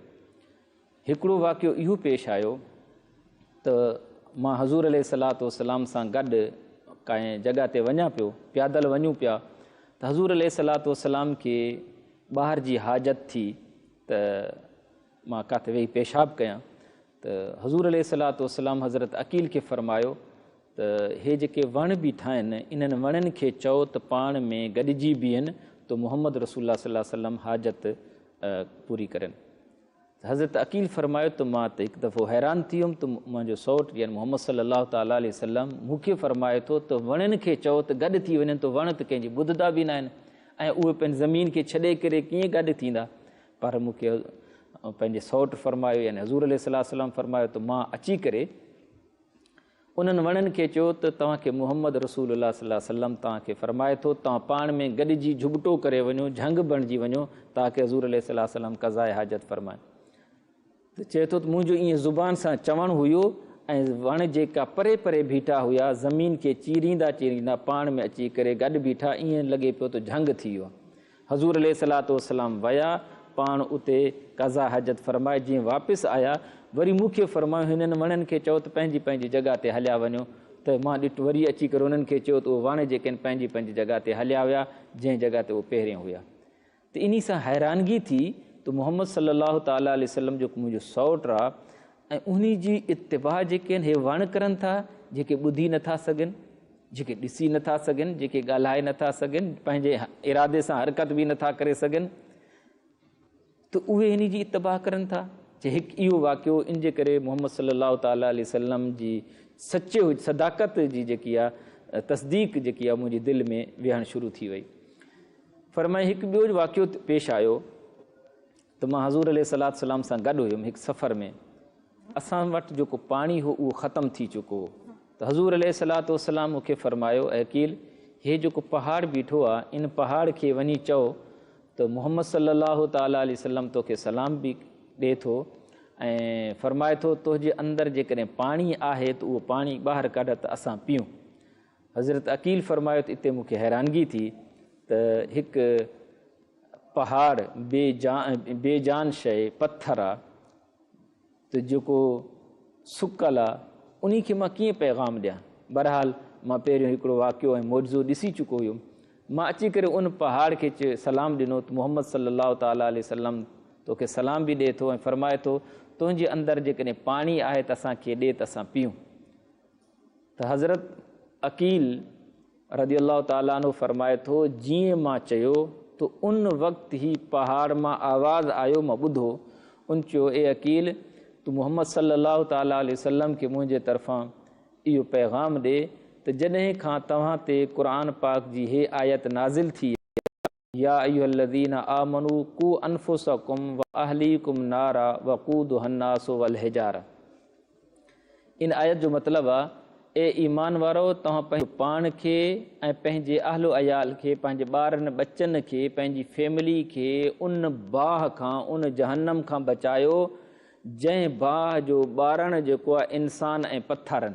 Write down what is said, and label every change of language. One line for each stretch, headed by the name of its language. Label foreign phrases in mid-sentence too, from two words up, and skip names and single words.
Sindhi: हिकिड़ो वाक़ियो इहो पेश आयो त मां हज़ूर
Arabic: عليه الصلاة والسلام
Sindhi: सां गॾु कंहिं जॻह ते वञा पियो, पैदल वञूं पिया त हज़ूर
Arabic: عليه الصلاة والسلام
Sindhi: खे ॿाहिरि जी हाजत थी त मां किथे वेही पेशाब कयां त हज़ूर
Arabic: عليه الصلاة والسلام
Sindhi: हज़रत अकील खे फ़रमायो त हे जेके वण बीठा आहिनि इन्हनि वणनि खे चओ त पाण में गॾिजी बीहनि त मुहम्मद रसूलुल्लाह
Arabic: صلى الله عليه وسلم
Sindhi: हाजत पूरी करनि। हज़रत अकील फ़रमायो त मां त हिकु दफ़ो हैरान थी वियुमि त मुंहिंजो सौटु यानी मुहम्मद
Arabic: صلى الله تعالى عليه وسلم
Sindhi: मूंखे फ़रमाए थो त वणनि खे चओ त गॾु थी वञनि, त वण त कंहिंजी ॿुधंदा बि न आहिनि ऐं उहे पंहिंजी ज़मीन खे छॾे करे कीअं गॾु थींदा। पर मूंखे पंहिंजे सौटु फ़रमायो यानी हज़ूर
Arabic: عليه الصلاة والسلام
Sindhi: फ़रमायो त मां अची करे उन्हनि वणनि खे चयो त तव्हांखे मुहम्मद रसूलुल्लाह
Arabic: صلى الله عليه وسلم
Sindhi: तव्हांखे फ़रमाए थो तव्हां पाण में गॾिजी झुगटो करे वञो, झंग बणिजी वञो ताकी हज़ूर
Arabic: عليه الصلاة والسلام
Sindhi: क़ज़ाए हाजत फ़रमाए। त चए थो त मुंहिंजो ईअं ज़ुबान सां चवणु हुयो ऐं वण जेका परे परे बीठा हुआ ज़मीन खे चीरींदा चीरींदा पाण में अची करे गॾु बीठा, ईअं लॻे पियो त झंग थी वियो। हज़ूर
Arabic: عليه الصلاة والسلام
Sindhi: विया पाण उते क़ज़ा हाजत फ़रमाए, जीअं वापसि आया वरी मूंखे फ़रमायो हिननि वणनि खे चओ त पंहिंजी पंहिंजी जॻह ते हलिया वञो। त मां ॾिठो वरी अची करे उन्हनि खे चयो त उहे वण जेके आहिनि पंहिंजी पंहिंजी जॻह ते हलिया विया जंहिं जॻह ते उहे पहिरियों हुआ। त इन सां हैरानगी थी त मुहम्मद
Arabic: صلى الله تعالى عليه وسلم
Sindhi: जो मुंहिंजो सौटु आहे ऐं उन जी इत्तिबा जेके आहिनि हे वण करनि था जेके ॿुधी नथा सघनि, जेके ॾिसी नथा सघनि, जेके ॻाल्हाए नथा सघनि, पंहिंजे इरादे सां हरकत बि नथा करे सघनि, त उहे इन जी इत्तिबा करनि था। जे हिकु इहो वाक़ियो इन जे करे मुहम्मद
Arabic: صلى الله تعالى عليه وسلم
Sindhi: जी सचे सदाकत जी जेकी आहे तस्दीक जेकी आहे मुंहिंजी दिलि में विहणु शुरू थी वई। फरमाए हिकु ॿियो वाक़ियो पेश आयो त मां हज़ूर
Arabic: عليه الصلاة والسلام
Sindhi: सां गॾु हुयुमि हिकु सफ़र में, असां वटि जेको पाणी हो उहो ख़तमु थी चुको हो त हज़ूर
Arabic: عليه الصلاة والسلام
Sindhi: मूंखे फ़रमायो अकील हे जेको पहाड़ बीठो आहे इन पहाड़ खे वञी चओ त मुहम्मद
Arabic: صلى الله تعالى عليه وسلم
Sindhi: तोखे सलाम बि ॾिए थो ऐं फ़रमाए थो तुंहिंजे अंदरि जेकॾहिं पाणी आहे त उहो पाणी ॿाहिरि कढ त असां पीऊं। हज़रत अकील फ़रमायो त इते मूंखे हैरानगी थी त हिकु पहाड़ बेजान शइ पत्थर आहे त जेको सुकल आहे उन खे मां कीअं पैगाम ॾियां। बहरहाल मां पहिरियों हिकिड़ो वाक़ियो ऐं मौजो ॾिसी चुको हुयुमि। मां अची करे उन पहाड़ खे सलाम ॾिनो त मुहम्मद
Arabic: صلى الله تعالى عليه وسلم
Sindhi: तोखे सलाम बि ॾिए थो ऐं फ़रमाए थो तुंहिंजे अंदरि जेकॾहिं पाणी आहे त असांखे ॾे त असां पीऊं। त हज़रत अकील
Arabic: رضي الله تعالى عنه
Sindhi: फ़रमाए थो जीअं मां चयो त उन वक़्तु ई पहाड़ मां आवाज़ु आयो, मां ॿुधो उन चयो ए अकील तूं मुहम्मद
Arabic: صلى الله تعالى عليه وسلم
Sindhi: खे मुंहिंजे तरफ़ां इहो पैगाम ॾे त जॾहिं खां तव्हां ते क़ुर पाक जी हे आयत नाज़िल थी
Arabic: يا أيها الذين آمنوا قوا أنفسكم وأهليكم نارا وقودها الناس والحجارة.
Sindhi: इन आयत जो मतिलबु आहे ए ईमान वारो तव्हां पंहिंजे पाण खे ऐं पंहिंजे अहलो अयाल खे, पंहिंजे ॿारनि बचनि खे, पंहिंजी फैमिली खे उन बाह खां, उन जहन्नम खां बचायो जंहिं बाह जो ॿारणु जेको आहे इंसान ऐं पथरनि।